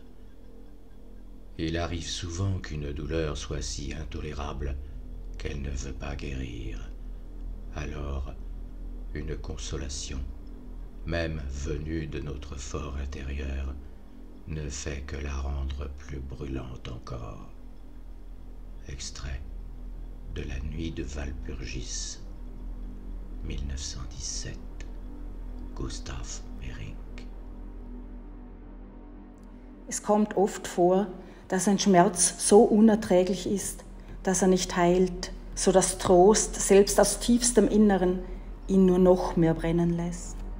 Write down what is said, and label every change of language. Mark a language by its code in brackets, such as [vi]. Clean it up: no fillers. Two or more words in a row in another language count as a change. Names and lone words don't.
[fr] Il arrive souvent qu'une douleur soit si intolérable qu'elle ne veut pas guérir. Alors, une consolation, même venue de notre fort intérieur, ne fait que la rendre plus brûlante encore. Extrait de La nuit de Walpurgis, 1917, Gustav Meyrink. [de] Es kommt oft vor, dass ein Schmerz so unerträglich ist, dass er nicht heilt, so dass Trost, selbst aus tiefstem Inneren, ihn nur noch mehr brennen lässt.